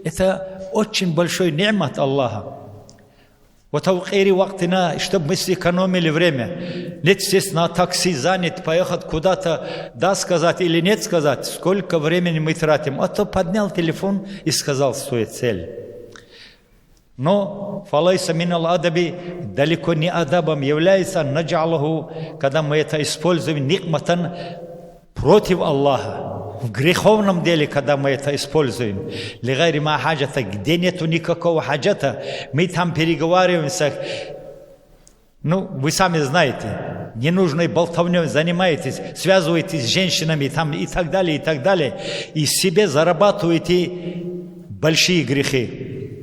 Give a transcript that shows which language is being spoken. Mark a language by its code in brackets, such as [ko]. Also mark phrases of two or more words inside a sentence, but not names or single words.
[ru] Это очень большой [ar] نعمة الله. [ru] Вот чтобы мы сэкономили время. Нет, естественно, такси занят, поехать куда-то, да сказать или нет сказать, сколько времени мы тратим. А то поднял телефон и сказал свою цель. Но [ar] فليس من الأدب, [ru] далеко не адабом является наджалаху, когда мы это используем никматан против Аллаха. В греховном деле, когда мы это используем, [ar] لغير ما حاجة, [ru] где нету никакого хаджата, мы там переговариваемся. Ну, вы сами знаете, ненужной болтовней занимаетесь, связываетесь с женщинами там, и так далее, и так далее, и себе зарабатываете большие грехи.